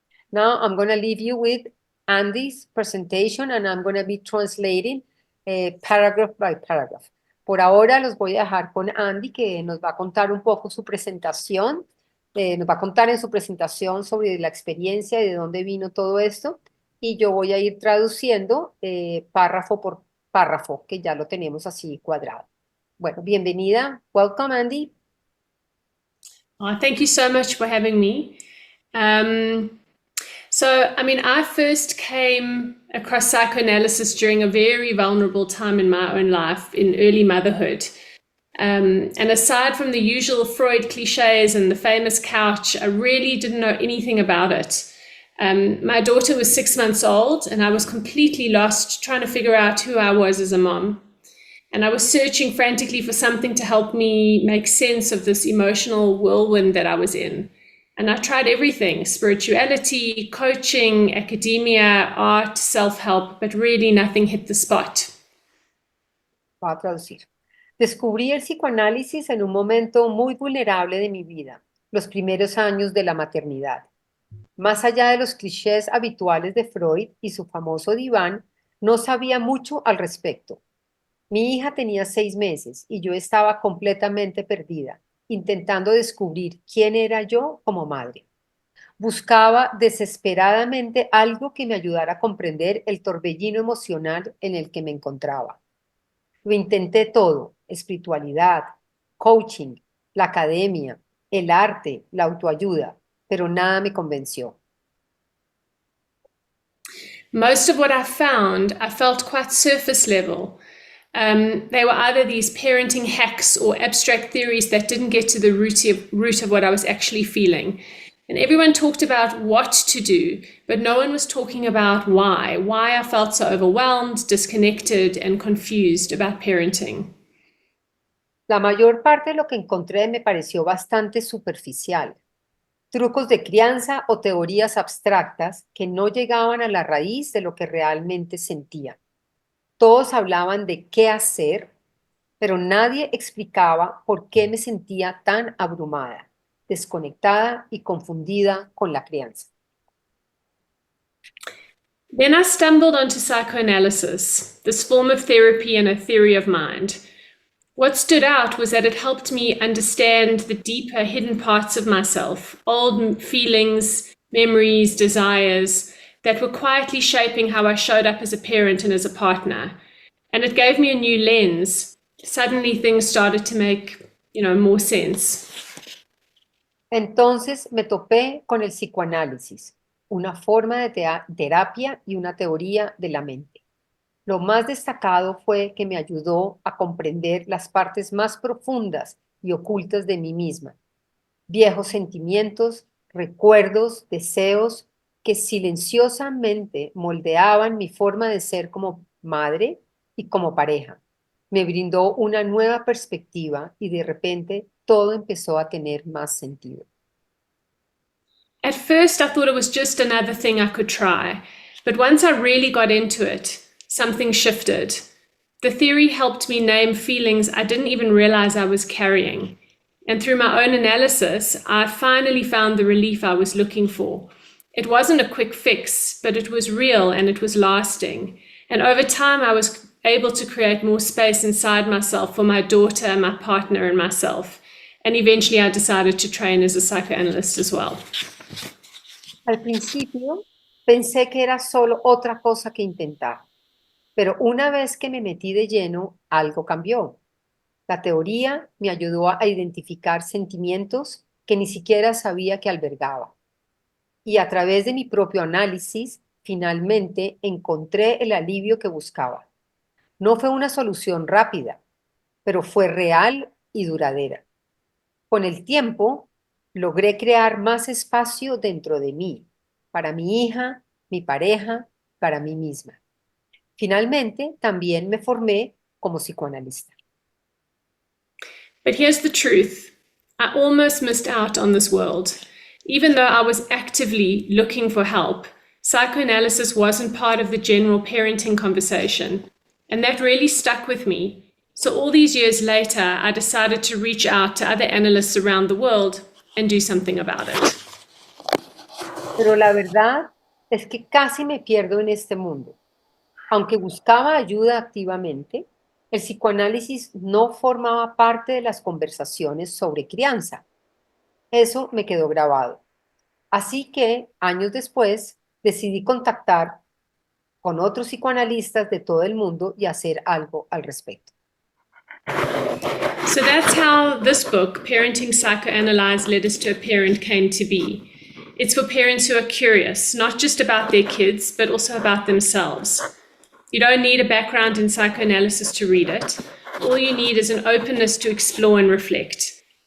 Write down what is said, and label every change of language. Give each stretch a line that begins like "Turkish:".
English: Now I'm going to leave you with Andy's presentation and I'm going to be translating paragraph by paragraph.
Spanish: Por ahora los voy a dejar con Andy, que nos va a contar un poco su presentación. Nos va a contar en su presentación sobre la experiencia y de dónde vino todo esto. Y yo voy a ir traduciendo párrafo por párrafo, que ya lo tenemos así cuadrado. Bueno, bienvenida.
English: Welcome, Andy. Thank you so much for having me. So, I mean, I first came across psychoanalysis during a very vulnerable time in my own life, in early motherhood. And aside from the usual Freud cliches and the famous couch, I really didn't know anything about it. My daughter was 6 months old, and I was completely lost trying to figure out who I was as a mom. And I was searching frantically for something to help me make sense of this emotional whirlwind that I was in. And I tried everything: spirituality, coaching, academia, art, self-help, but really nothing hit the spot.
Spanish: Voy a traducir. Descubrí el psicoanálisis en un momento muy vulnerable de mi vida, los primeros años de la maternidad. Más allá de los clichés habituales de Freud y su famoso diván, no sabía mucho al respecto. Mi hija tenía 6 meses y yo estaba completamente perdida, intentando descubrir quién era yo como madre. Buscaba desesperadamente algo que me ayudara a comprender el torbellino emocional en el que me encontraba. Lo intenté todo: espiritualidad, coaching, la academia, el arte, la autoayuda, pero nada me convenció.
English: Most of what I found, I felt quite surface level. They were either these parenting hacks or abstract theories that didn't get to the root of what I was actually feeling. And everyone talked about what to do, but no one was talking about why I felt so overwhelmed, disconnected, and confused about parenting.
Spanish: La mayor parte de lo que encontré me pareció bastante superficial. Trucos de crianza o teorías abstractas que no llegaban a la raíz de lo que realmente sentía. Todos hablaban de qué hacer, pero nadie explicaba por qué me sentía tan abrumada, desconectada y confundida con la crianza.
English: Then I stumbled onto psychoanalysis, this form of therapy and a theory of mind. What stood out was that it helped me understand the deeper hidden parts of myself, old feelings, memories, desires that were quietly shaping how I showed up as a parent and as a partner. And it gave me a new lens. Suddenly things started to make, more sense.
Spanish: Entonces me topé con el psicoanálisis, una forma de terapia y una teoría de la mente. Lo más destacado fue que me ayudó a comprender las partes más profundas y ocultas de mí misma, viejos sentimientos, recuerdos, deseos que silenciosamente moldeaban mi forma de ser como madre y como pareja. Me brindó una nueva perspectiva y de repente todo empezó a tener más sentido.
English: At first, I thought it was just another thing I could try, but once I really got into it, something shifted. The theory helped me name feelings I didn't even realize I was carrying. And through my own analysis, I finally found the relief I was looking for. It wasn't a quick fix, but it was real and it was lasting. And over time, I was able to create more space inside myself for my daughter, my partner, and myself. And eventually I decided to train as a psychoanalyst as well.
Spanish: Al principio pensé que era solo otra cosa que intentar, pero una vez que me metí de lleno, algo cambió. La teoría me ayudó a identificar sentimientos que ni siquiera sabía que albergaba. Y a través de mi propio análisis, finalmente encontré el alivio que buscaba. No fue una solución rápida, pero fue real y duradera. Con el tiempo, logré crear más espacio dentro de mí, para mi hija, mi pareja, para mí misma. Finalmente, también me formé como psicoanalista.
English: But here's the truth. I almost missed out on this world. Even though I was actively looking for help, psychoanalysis wasn't part of the general parenting conversation. And that really stuck with me. So all these years later, I decided to reach out to other analysts around the world and do something about it.
Spanish: Pero la verdad es que casi me pierdo en este mundo. Aunque buscaba ayuda activamente, el psicoanálisis no formaba parte de las conversaciones sobre crianza. Eso me quedó grabado. Así que, años después, decidí contactar con otros psicoanalistas de todo el mundo y hacer algo al respecto.
English: So that's how this book, Parenting Psychoanalyzed Letters to a Parent, came to be. It's for parents who are curious, not just about their kids, but also about themselves. You don't need a background in psychoanalysis to read it. All you need is an openness to explore and reflect.